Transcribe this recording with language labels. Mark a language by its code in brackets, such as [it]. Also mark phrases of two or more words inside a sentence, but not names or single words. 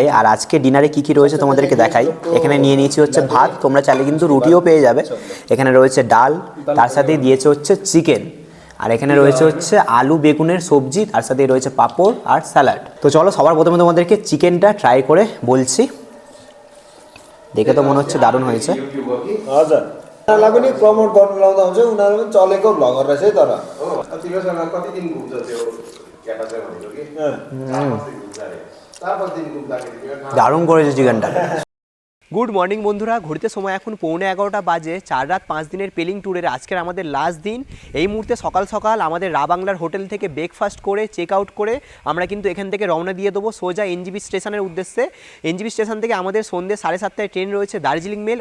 [bn] আর আজকে ডিনারে কি কি রয়েছে তোমাদেরকে দেখাই। এখানে নিয়ে নিয়েছি হচ্ছে ভাত, তোমরা চাইলে কিন্তু রুটিও পেয়ে যাবে। এখানে রয়েছে ডাল, তার সাথে দিয়েছে হচ্ছে চিকেন। আর এখানে রয়েছে হচ্ছে আলু বেগুনের সবজি, তার সাথে রয়েছে পাঁপড় আর স্যালাড। তো চলো সবার প্রথমে তোমাদেরকে চিকেনটা ট্রাই করে বলছি। দেখে তো মনে হচ্ছে দারুণ হয়েছে। [ne] हजुर उनीहरूलाई पनि प्रमोट गर्नु लाउँदा हुन्छ, उनीहरू पनि चलेको भ्लगर रहेछ है। तर तिमीसँग कति दिन घुम्छ त्यो क्याटासे भनेको कि 4-5 दिन घुम्दाखेरि [bn] দারুণ করেছে চিকেনটা। [en] good morning [bn] বন্ধুরা, ঘড়িতে সময় এখন 11:15 বাজে। 4 রাত 5 দিনের পেলিং ট্যুরের আজকের আমাদের লাস্ট দিন। এই মুহূর্তে সকাল সকাল আমাদের রা বাংলার হোটেল থেকে ব্রেকফাস্ট করে [en] check out [bn] করে আমরা কিন্তু এখান থেকে রওনা দিয়ে দেবো সোজা এনজিবি স্টেশনের উদ্দেশ্যে। এনজিবি স্টেশন থেকে আমাদের সন্ধ্যে 7:30টায় ট্রেন রয়েছে দার্জিলিং মেল।